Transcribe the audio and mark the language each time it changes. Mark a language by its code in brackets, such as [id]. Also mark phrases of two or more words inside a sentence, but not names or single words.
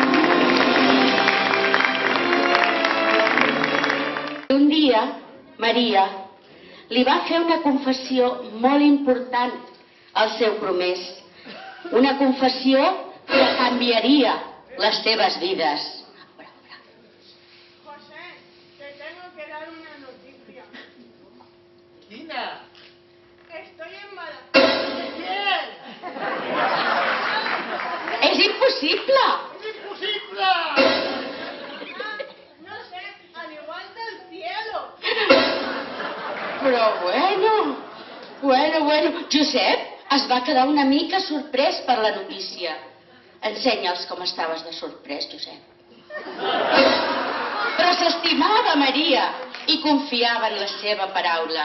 [ca] Un dia, Maria li va fer una confessió molt important al seu promès. Una confessió que canviaria les seves vides. [es] José, te tengo que dar una noticia. Tina. Estoy embarazada. ¿De quién? [ca] És impossible! [es] ¡Es imposible! No sé, al igual del cielo. Però bueno. [ca] Josep es va quedar una mica sorprès per la notícia. Ensenya'ls com estaves de sorprès, Josep. Però s'estimava Maria i confiava en la seva paraula.